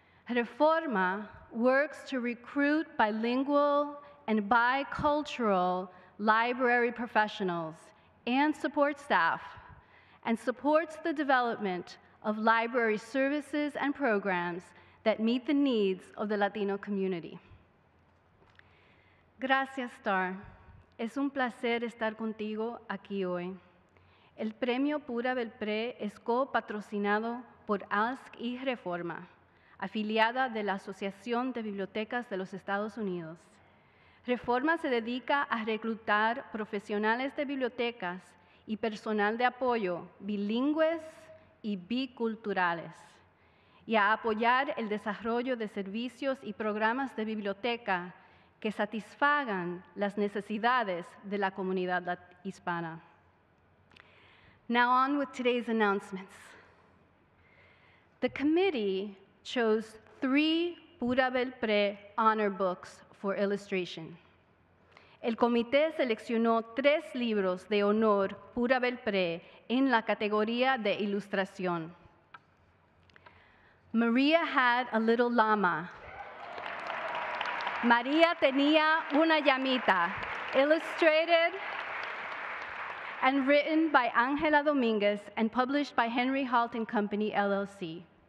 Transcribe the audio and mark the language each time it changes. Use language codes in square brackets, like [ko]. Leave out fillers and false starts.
[en] Reforma works to recruit bilingual and bicultural library professionals and support staff, and supports the development of library services and programs that meet the needs of the Latino community. [es] Gracias, Star. Es un placer estar contigo aquí hoy. el premio Pura Belpré es copatrocinado por ASC y Reforma, afiliada de la Asociación de Bibliotecas de los Estados Unidos. Reforma se dedica a reclutar profesionales de bibliotecas y personal de apoyo bilingües y biculturales, y a apoyar el desarrollo de servicios y programas de biblioteca que satisfagan las necesidades de la comunidad hispana. [en] Now on with today's announcements. The committee chose 3 Pura Belpré honor books for illustration. [es] El comité seleccionó 3 libros de honor Pura Belpré en la categoría de ilustración. [en] Maria had a little llama. [es] María tenía una llamita, [en] illustrated and written by Ángela Domínguez and published by Henry Halt & Company, LLC.